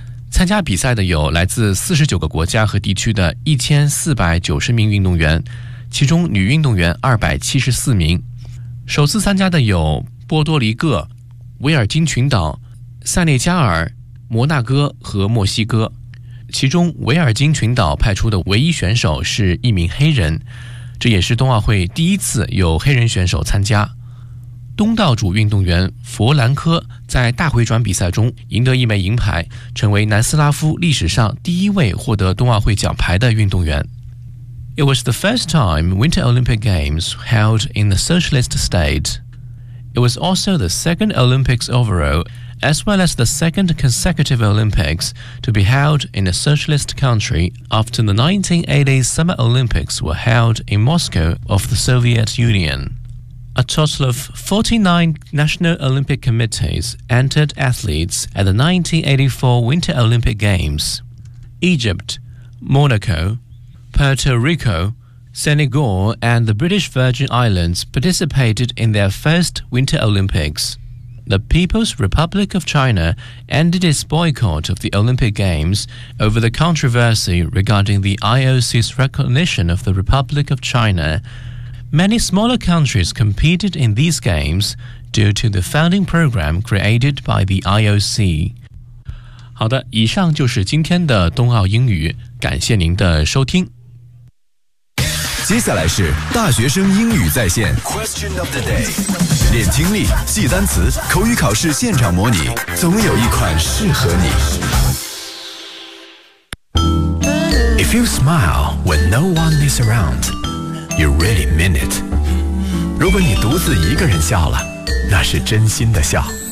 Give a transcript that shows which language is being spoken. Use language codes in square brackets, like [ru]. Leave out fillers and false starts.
[zh] 参加比赛的，有来自49个国家和地区的1490名运动员，其中女运动员274名，首次参加的有波多黎各、维尔京群岛、塞内加尔、摩纳哥和墨西哥，其中维尔京群岛派出的唯一选手是一名黑人，这也是冬奥会第一次有黑人选手参加。东道主运动员弗兰科在大回转比赛中赢得一枚银牌，成为南斯拉夫历史上第一位获得冬奥会奖牌的运动员。 [en] It was the first time Winter Olympic Games held in the socialist state. It was also the second Olympics overall. As well as the second consecutive Olympics to be held in a socialist country after the 1980s Summer Olympics were held in Moscow of the Soviet Union. A total of 49 National Olympic Committees entered athletes at the 1984 Winter Olympic Games. Egypt, Monaco, Puerto Rico, Senegal and the British Virgin Islands participated in their first Winter Olympics. The People's Republic of China ended its boycott of the Olympic Games over the controversy regarding the IOC's recognition of the Republic of China. Many smaller countries competed in these games due to the founding program created by the IOC. [zh] 好的，以上就是今天的冬奥英语，感谢您的收听。接下来是大学生英语在线 Question of the day，练听力，记单词，口语考试现场模拟，总有一款适合你。 [en] If you smile when no one is around, you really mean it. [zh] 如果你独自一个人笑了，那是真心的笑。